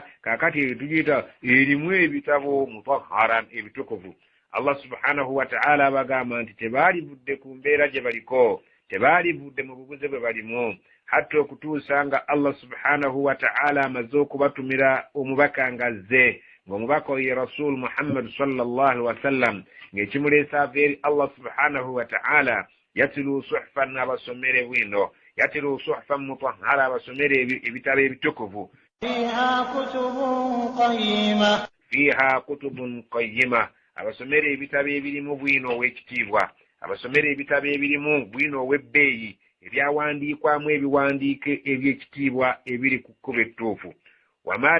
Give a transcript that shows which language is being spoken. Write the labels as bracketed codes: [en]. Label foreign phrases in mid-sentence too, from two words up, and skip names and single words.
[lg] Kaakati tugiyita erimu ebitabo mutahharan, ebitukuvu. Allah [ar] سبحانه وتعالى [lg] abagamba nti tebaali budde ku mbeera gye baliko, tebaali budde mu bubuze bwe balimu, hatta okutuusa nga Allah [ar] سبحانه وتعالى [lg] amaze okubatumira omubaka ng'azze, ng'omubaka oyo Rasul Muhammad [ar] صلى الله عليه وسلم, [lg] ng'ekimuleesa ava eri Allah [ar] سبحانه وتعالى يتلو صحفا, [lg] abasomere bwino [ar] يتلو صحفا مطهرة [lg] abasomere ebitabo ebitukuvu [ar] فيها كتب قيمة [lg] abasomere ebitabo ebirimu bwino ow'ekitiibwa abasomere ebitabo ebirimu bwino ow'ebbeeyi ebyawandiikwamu ebiwandiike eby'ekitiibwa ebiri ku kkubo ettuufu wama